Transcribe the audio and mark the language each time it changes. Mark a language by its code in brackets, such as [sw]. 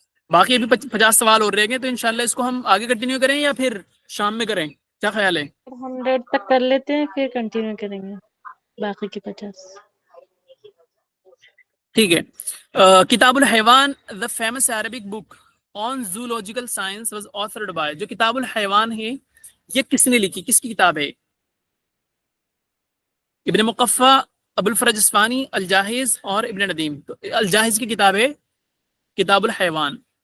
[ur] باقی ابھی 50 سوال اور رہ گئے، تو انشاءاللہ اس کو ہم آگے کنٹینیو کریں یا پھر شام میں کریں؟ کیا خیال ہے؟ 100 تک کر لیتے ہیں پھر کنٹینیو کریں گے باقی کے 50. ٹھیک ہے. [en] کتاب الحیوان the famous Arabic book on zoological science was authored by. [ur] جو کتاب الحیوان ہے یہ کس نے لکھی، کس کی کتاب ہے؟ ابن مقفع، ابو الفرج اصفہانی، الجاحظ اور ابن ندیم. تو الجاحظ کی کتاب ہے کتاب الحیوان.